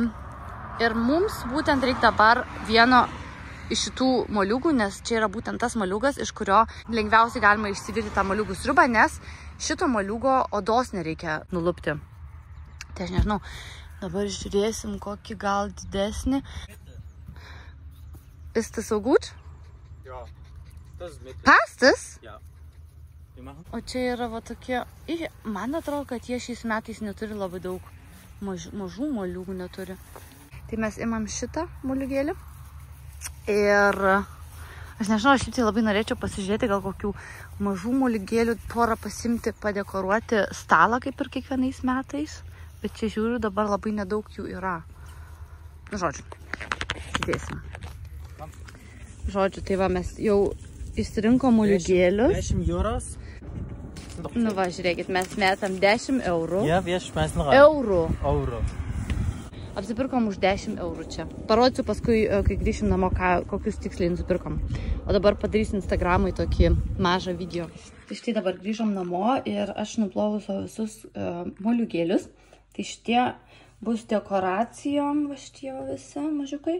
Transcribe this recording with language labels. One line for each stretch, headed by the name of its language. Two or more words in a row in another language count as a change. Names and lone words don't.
Lithuanian: Ir mums būtent reikia dabar vieno iš šitų moliūgų, nes čia yra būtent tas moliūgas, iš kurio lengviausiai galima išsivirti tą moliūgų sriubą, nes šito moliūgo odos nereikia nulupti. Tai aš nežinau, dabar žiūrėsim kokį gal didesnį.
German: Ist das so gut? Ja, das ist mit. Passt das? Ja.
Lithuanian: O čia yra va tokie, man atrodo, kad jie šiais metais neturi labai daug, mažų moliūgų neturi. Tai mes imam šitą moliūgėlį. Ir aš nežinau, aš tai labai norėčiau pasižiūrėti, gal kokių mažų moliūgėlių porą pasimti, padekoruoti stalą, kaip ir kiekvienais metais. Bet čia žiūriu, dabar labai nedaug jų yra. Žodžiu, dėsim. Žodžiu, tai va, mes jau išsirinkom moliūgėlius. 10 euros. Nu va, žiūrėkit, mes metam 10 eurų.
German: Ja, wir schmeißen rein. Euro.
Lithuanian: Apsipirkom už 10 eurų čia. Parodysiu paskui, kai grįšim namo, kokius tiksliai nusipirkom. O dabar padarysiu Instagramui tokį mažą video. Tai štai dabar grįžom namo ir aš nuplovau visus moliūgėlius. Tai šitie bus dekoracijom, va šitie visi mažiukai.